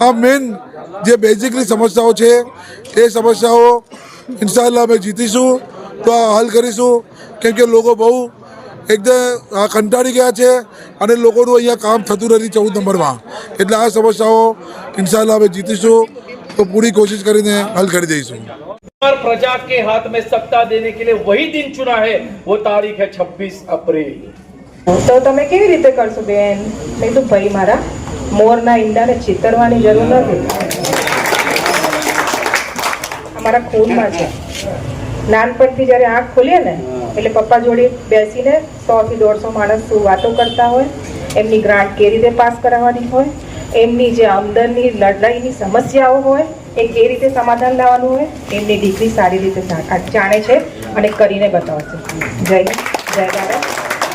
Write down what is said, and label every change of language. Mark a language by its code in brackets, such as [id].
[gu] આ મેઇન જે બેઝિકલી સમસ્યાઓ છે એ સમસ્યાઓ ઇન્શાઅલ્લાહ અમે જીતીશું તો આ હલ કરીશું। કેમ કે લોકો બહુ એકદમ કંટાળી ગયા છે અને લોકોનું અહીંયા કામ થતું નથી 14 નંબરમાં, એટલે આ સમસ્યાઓ ઇન્શાઅલ્લાહ અમે જીતીશું તો પૂરી કોશિશ કરીને હલ કરી દઈશું। [hi] और प्रजा के हाथ में सत्ता देने के लिए वही दिन चुना है, वो तारीख है 26 अप्रैल। [gu] तो તમે કેવી રીતે કરશો બેન? મેં તો ભાઈ મારા મોરના ઈંડાને ચિતરવાની જરૂર નથી, અમારા ખૂનમાં છે। નાનપણથી જ્યારે આંખ ખોલીએ ને એટલે પપ્પા જોડે બેસીને 100 થી 150 માણસ વાતો કરતા હોય, એમની ગ્રાન્ટ કેવી રીતે પાસ કરાવવાની હોય, એમની જે આમદનની લડાઈની સમસ્યાઓ હોય એ કેવી રીતે સમાધાન લાવવાનું હોય, એમની દીકરી સારી રીતે જાણે છે અને કરીને બતાવશે। જય જય ભારત।